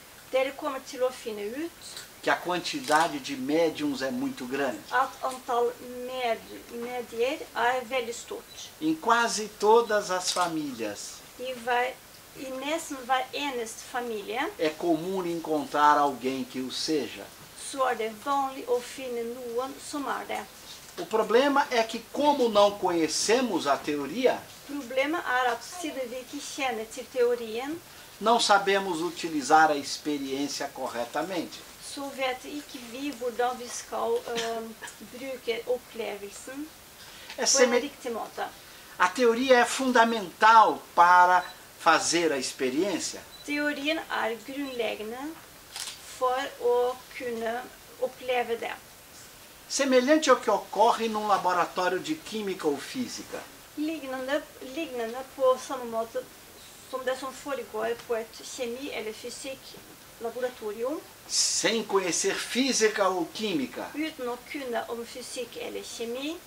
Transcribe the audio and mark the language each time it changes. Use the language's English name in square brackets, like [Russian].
[Norwegian] Dere kommer til å finne ut [Portuguese] que a quantidade de médiums é muito grande. [Norwegian] at antall medier er veldig stort. [Portuguese] Em quase todas as famílias [Norwegian] I nesten hver eneste familie [Portuguese] é comum encontrar alguém que o seja. [Norwegian] så er det vanlig å finne noen som er det. [Portuguese] O problema é que, como não conhecemos a teoria, [Norwegian] Problemet er at siden vi ikke kjenner til teorien, [Portuguese] não sabemos utilizar a experiência corretamente. [Norwegian] så vet ikke vi hvordan vi skal bruke opplevelsen [Portuguese] É [Norwegian] på en [Portuguese] seme- [Norwegian] riktig måte. [Portuguese] A teoria é fundamental para fazer a experiência, [Norwegian] Teorien er grunnleggende for å kunne oppleve det. [Portuguese] semelhante ao que ocorre num laboratório de química ou física. [Norwegian] Lignende på samme måte som det som foregår på et kjemi- eller fysikk-laboratorium, [Portuguese] Sem conhecer física ou química, [Norwegian] uten å kunne om fysikk eller kjemi.